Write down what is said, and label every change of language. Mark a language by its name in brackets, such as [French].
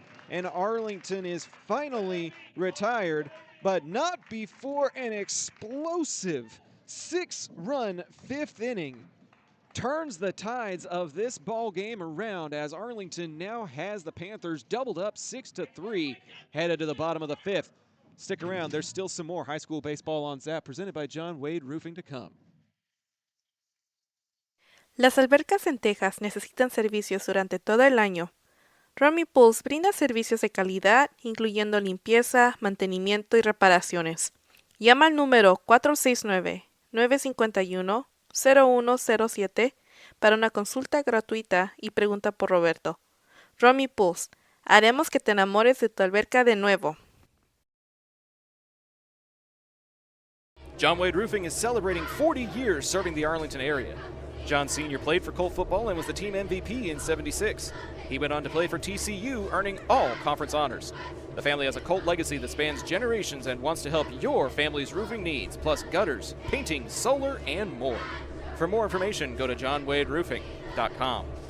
[English] And Arlington is finally retired, but not before an explosive 6-run 5th inning turns the tides of this ball game around as Arlington now has the Panthers doubled up 6-3 headed to the bottom of the 5th. Stick around, there's still some more high school baseball on Zap presented by John Wade Roofing to come. [Spanish] Las albercas en Texas necesitan servicios durante todo el año. Romy Pools brinda servicios de calidad, incluyendo limpieza, mantenimiento y reparaciones. Llama al número 469-951-0107 para una consulta gratuita y pregunta por Roberto. Romy Pools, haremos que te enamores de tu alberca de nuevo. [English] John Wade Roofing is celebrating 40 years serving the Arlington area. John Sr. played for Colt football and was the team MVP in '76. He went on to play for TCU, earning all conference honors. The family has a Colt legacy that spans generations and wants to help your family's roofing needs, plus gutters, painting, solar, and more. For more information, go to johnwaderoofing.com.